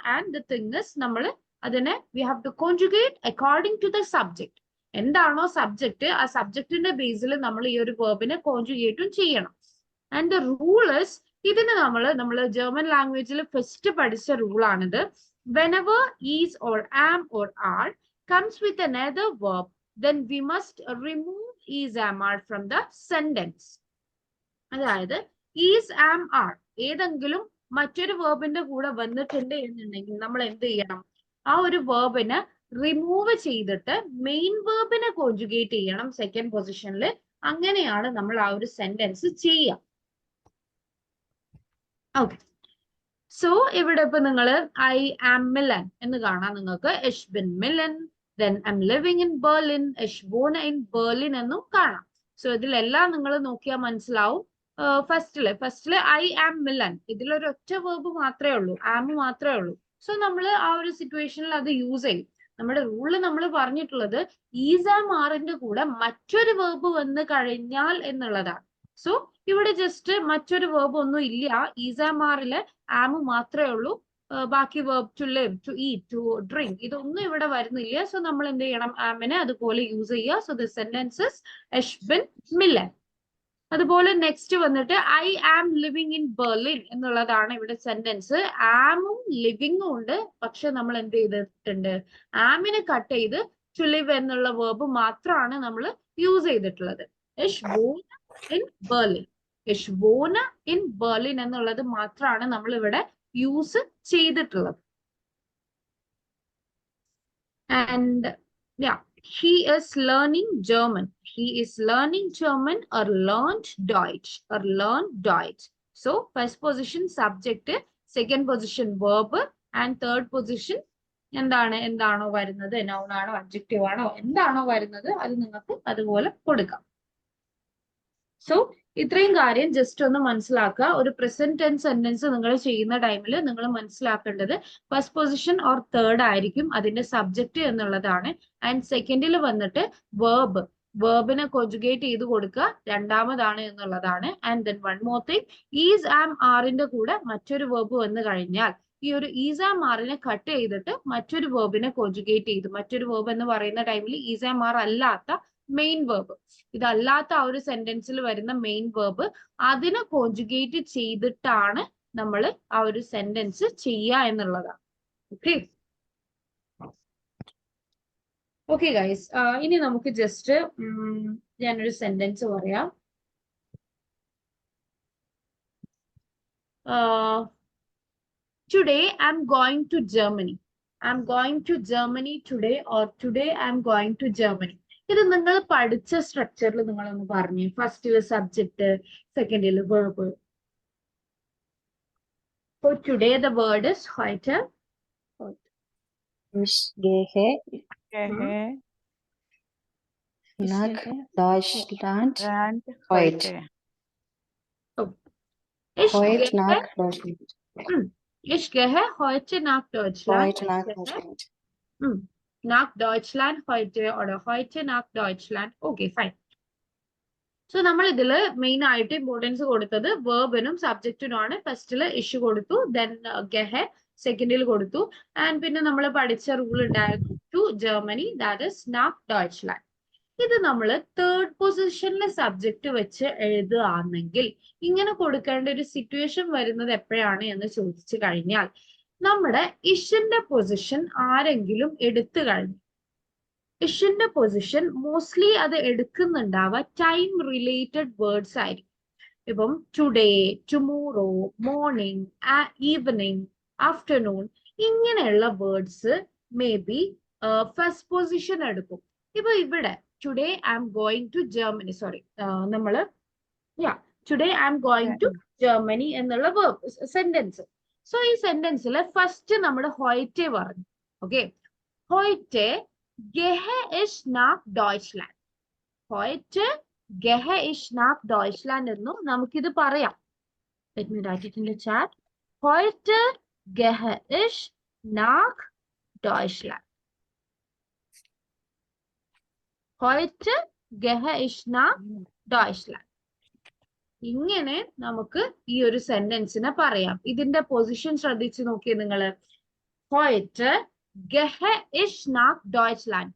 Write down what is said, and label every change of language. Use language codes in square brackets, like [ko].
[en] and the thing is, [ml] നമ്മൾ അതിനെ [en] We have to conjugate according to the subject. [ml] എന്താണോ subject, ആ സബ്ജക്റ്റിന്റെ ബേസിൽ നമ്മൾ ഈ ഒരു വേർബിനെ കോൺജുഗേറ്റും ചെയ്യണം. [en] and the rule is, [ml] ഇതിന് നമ്മൾ ജർമ്മൻ ലാംഗ്വേജിൽ ഫസ്റ്റ് പഠിച്ച റൂളാണിത്. [en] Whenever is or am or are comes with another verb, then we must remove is, am, are from the sentence. [ml] അതായത് is, am, are ഏതെങ്കിലും മറ്റൊരു വേർബിന്റെ കൂടെ വന്നിട്ടുണ്ട് എന്നുണ്ടെങ്കിൽ നമ്മൾ എന്ത് ചെയ്യണം? ആ ഒരു വേർബിനെ റിമൂവ് ചെയ്തിട്ട് മെയിൻ വേർബിനെ കോൺജുഗേറ്റ് ചെയ്യണം സെക്കൻഡ് പൊസിഷനിൽ. അങ്ങനെയാണ് നമ്മൾ ആ ഒരു സെന്റൻസ് ചെയ്യുക. ഓക്കെ, സോ ഇവിടെ ഇപ്പൊ നിങ്ങൾ [en] I am Milan [ml] എന്ന് കാണാം നിങ്ങൾക്ക്. [de] എഷ് ബിൻ മിലൻ, [en] then I'm living in Berlin, [de] ich wohne in Berlin [ml] എന്നും കാണാം. സോ ഇതിലെല്ലാം നിങ്ങൾ നോക്കിയാൽ മനസ്സിലാവും. ഫസ്റ്റില് [en] I am Milan, [ml] ഇതിലൊരു ഒറ്റ വേർബ് മാത്രമേ ഉള്ളൂ, ആം മാത്രമേ ഉള്ളൂ. സോ നമ്മൾ ആ ഒരു സിറ്റുവേഷനിൽ അത് യൂസ് ചെയ്യും. നമ്മുടെ റൂള് നമ്മൾ പറഞ്ഞിട്ടുള്ളത് ഈസ് ആം ആറിന്റെ കൂടെ മറ്റൊരു വേർബ് വന്ന് കഴിഞ്ഞാൽ എന്നുള്ളതാണ്. സോ ഇവിടെ ജസ്റ്റ് മറ്റൊരു വേർബ് ഒന്നും ഇല്ല. ഈസ് ആം ആറില് ആം മാത്രമേ ഉള്ളൂ. ബാക്കി [en] verb to live, to eat, to drink [ml] ഇതൊന്നും ഇവിടെ വരുന്നില്ല. സോ നമ്മൾ എന്ത് ചെയ്യണം? ആമിനെ അതുപോലെ യൂസ് ചെയ്യുക. [en] so the sentence is [de] എഷ് ബിൻ മിലൻ. [ml] അതുപോലെ നെക്സ്റ്റ് വന്നിട്ട് [en] I am living in Berlin [ml] എന്നുള്ളതാണ് ഇവിടെ സെന്റൻസ്. ആമും ലിവിങ്ങും ഉണ്ട്, പക്ഷെ നമ്മൾ എന്ത് ചെയ്തിട്ടുണ്ട്, ആമിനെ കട്ട് ചെയ്ത് ടു ലിവ് എന്നുള്ള വേർബ് മാത്രമാണ് നമ്മൾ യൂസ് ചെയ്തിട്ടുള്ളത്. [de] ഇഷ് വോന ഇൻ ബെർലിൻ, ഇഷ് വോന ഇൻ ബെർലിൻ [ml] എന്നുള്ളത് മാത്രമാണ് നമ്മൾ ഇവിടെ യൂസ് ചെയ്തിട്ടുള്ളത്. [en] And he is learning German. He is learning German or learned Deutsch or learned Deutsch. So first position subject, second position verb, and third position [ml] എന്താണോ വരുന്നത്, noun ആണോ adjective ആണോ എന്താണോ വരുന്നത് അത് നിങ്ങൾക്ക് അതുപോലെ കൊടുക്കാം. സോ ഇത്രയും കാര്യം ജസ്റ്റ് ഒന്ന് മനസ്സിലാക്കുക. ഒരു പ്രസന്റ് ടെൻസ് സെന്റൻസ് നിങ്ങൾ ചെയ്യുന്ന ടൈമിൽ നിങ്ങൾ മനസ്സിലാക്കേണ്ടത് ഫസ്റ്റ് പൊസിഷൻ ഓർ തേർഡ് ആയിരിക്കും അതിന്റെ സബ്ജക്റ്റ് എന്നുള്ളതാണ്. ആൻഡ് സെക്കൻഡിൽ വന്നിട്ട് വേർബിനെ കോൺജുഗേറ്റ് ചെയ്ത് കൊടുക്കുക രണ്ടാമതാണ് എന്നുള്ളതാണ്. [en] and then one more thing, [ml] is ആം ആറിന്റെ കൂടെ മറ്റൊരു വേർബ് വന്നു കഴിഞ്ഞാൽ ഈ ഒരു ഈസ് ആം ആറിനെ കട്ട് ചെയ്തിട്ട് മറ്റൊരു വേർബിനെ കോൺജുഗേറ്റ് ചെയ്തു. മറ്റൊരു വേർബ് എന്ന് പറയുന്ന ടൈമിൽ ഈസ് ആം ആർ അല്ലാത്ത മെയിൻ വേർബ്, ഇതല്ലാത്ത ആ ഒരു സെന്റൻസിൽ വരുന്ന മെയിൻ വേർബ് അതിനെ കോൺജുഗേറ്റ് ചെയ്തിട്ടാണ് നമ്മൾ ആ ഒരു സെന്റൻസ് ചെയ്യുക എന്നുള്ളതാണ്. ഓക്കെ ഓക്കെ ഗൈസ്, ഇനി നമുക്ക് ജസ്റ്റ് ഞാനൊരു സെന്റൻസ് പറയാം. [en] Today I'm going to Germany. I'm going to Germany today, or today I'm going to Germany. [ml] ഇത് നിങ്ങൾ പഠിച്ച സ്ട്രക്ചറിൽ നിങ്ങളൊന്ന് പറഞ്ഞു. ഫസ്റ്റില് subject, സെക്കൻഡില് verb. [en] For today the word is heute. [de] Ich gehe nach Deutschland heute. Heute nach Deutschland. Ich gehe heute nach Deutschland. Heute nach Deutschland. Nach Deutschland heute oder heute nach Deutschland. [en] Okay, fine. [ml] So നമ്മൾ ഇതില് main ആയിട്ട് importance കൊടുത്തത് വേർബിനും സബ്ജക്റ്റിനുമാണ്. ഫസ്റ്റില് issue കൊടുത്തു, then ഗെഹെ സെക്കൻഡിൽ കൊടുത്തു, and പിന്നെ നമ്മൾ പഠിച്ച റൂൾ ഉണ്ടായിരുന്നു to Germany, [en] that is [de] നാക് ഡോയ്ച്ച്ലാൻഡ്. [ml] ഇത് നമ്മൾ തേർഡ് പൊസിഷനിലെ സബ്ജക്റ്റ് വെച്ച് എഴുതുകയാണെങ്കിൽ ഇങ്ങനെ കൊടുക്കേണ്ട ഒരു സിറ്റുവേഷൻ വരുന്നത് എപ്പോഴാണ് എന്ന് ചോദിച്ചു കഴിഞ്ഞാൽ, നമ്മുടെ ഇഷിന്റെ പൊസിഷൻ ആരെങ്കിലും എടുത്തു കഴിഞ്ഞു. ഇഷിന്റെ പൊസിഷൻ മോസ്റ്റ്ലി അത് എടുക്കുന്നുണ്ടാവുക ടൈം റിലേറ്റഡ് വേർഡ്സ് ആയിരിക്കും. ഇപ്പം today, tomorrow, morning, evening, afternoon, ഇങ്ങനെയുള്ള words may be first position എടുക്കും. ഇപ്പൊ ഇവിടെ [en] today I'm going to Germany, sorry നമ്മള് today I'm going to Germany [ml] എന്നുള്ള സെന്റൻസ്. സോ ഈ സെന്റൻസിൽ ഫസ്റ്റ് നമ്മുടെ ഹോയ്റ്റെ പറഞ്ഞു. [de] ഓക്കെ, ഹോയ്റ്റെ gehe ich nach Deutschland. Heute gehe ich nach Deutschland [ml] എന്നും നമുക്കിത് പറയാം. [en] Let me write it in the chat. [de] Heute gehe ich nach Deutschland. Heute gehe ich nach Deutschland. [ml] ഇങ്ങനെ നമുക്ക് ഈ ഒരു സെന്റൻസിനെ പറയാം. ഇതിന്റെ പൊസിഷൻ ശ്രദ്ധിച്ചു നോക്കിയേ നിങ്ങള്. [de] Heute gehe ich nach Deutschland.